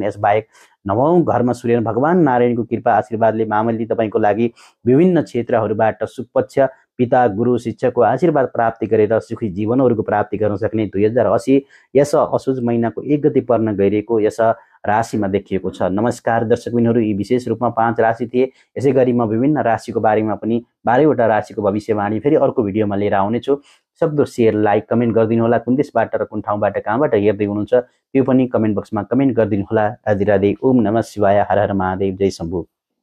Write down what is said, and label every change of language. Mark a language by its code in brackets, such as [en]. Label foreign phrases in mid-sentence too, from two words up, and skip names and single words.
[ne] यसबाहेक नवौं घरमा सूर्य भगवान नारायणको कृपा आशीर्वादले मामूली तपाईँको लागि विभिन्न क्षेत्रहरूबाट सुपक्ष पिता, गुरु, शिक्षकको आशीर्वाद प्राप्ति गरेर सुखी जीवनहरूको प्राप्ति गर्न सक्ने 2080 यस असोज महिनाको 1 गते पर्न गइरहेको यस राशिमा देखिएको छ। नमस्कार दर्शकबिनहरू, यी विशेष रूपमा 5 राशि थिए। यसै गरी म विभिन्न राशिको बारेमा पनि 12वटा राशिको भविष्यवाणी फेरि अर्को भिडियोमा लिएर आउनेछु। सक्दो [en] share, like, comment [ne] गरिदिनु होला। कुन देशबाट र कुन ठाउँबाट कहाँबाट हेर्दै हुनुहुन्छ त्यो पनि [en] comment boxमा [ne] कमेन्ट गरिदिनु होला। राधे राधे, [sa] ओम नमः शिवाय, [ne] हर हर महादेव, जय शम्भु।